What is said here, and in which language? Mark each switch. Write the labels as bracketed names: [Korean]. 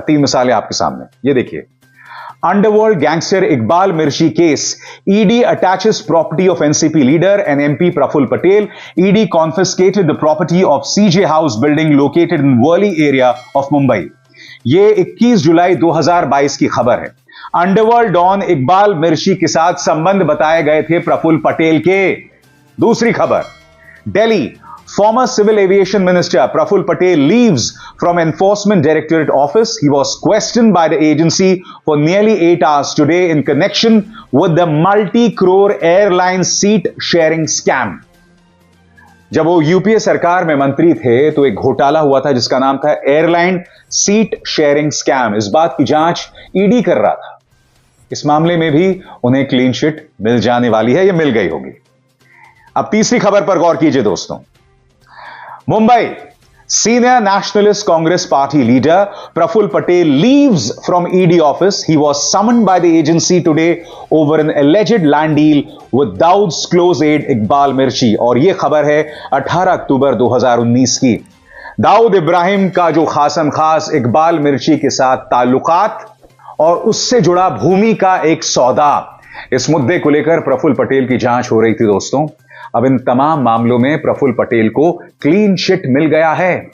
[Hindi] 3 मिसालें आपके सामने, ये देखिए। [English] Underworld gangster Iqbal Mirchi case, ED attaches property of NCP leader and MP Praful Patel, ED confiscated the property of CJ house building located in Worli area of Mumbai. [Hindi] ये 21 जुलाई 2022 की खबर है। अंडरवर्ल्ड डॉन इकबाल मिर्ची के साथ संबंध बताए गए थे प्रफुल्ल पटेल के। दूसरी खबर, [English] Delhi, former civil aviation minister Praful Patel leaves from Enforcement Directorate office. He was questioned by the agency for nearly 8 hours today in connection with the multi-crore airline seat sharing scam. [Hindi] जब वो यूपीए सरकार में मंत्री थे तो एक घोटाला हुआ था जिसका नाम था एयरलाइन सीट शेयरिंग स्कैम। इस बात की जांच ईडी कर रहा था। इस मामले में भी उन्हें क्लीन चिट मिल जाने वाली है, या मिल गई होगी। अब तीसरी खबर पर गौर कीजिए दोस्तों। [English] Mumbai, senior nationalist Congress party leader Praful Patel leaves from ED office. He was summoned by the agency today over an alleged land deal with Daud's close aide Iqbal Mirchi. [Hindi] और यह खबर है 18 अक्टूबर 2019 की। दाऊद इब्राहिम का जो खासम खास इकबाल मिर्ची के साथ ताल्लुकात और उससे जुड़ा भूमि का एक सौदा, इस मुद्दे को लेकर प्रफुल्ल पटेल की जांच हो रही थी दोस्तों। अब इन तमाम मामलों में प्रफुल्ल पटेल को क्लीन चिट मिल गया है।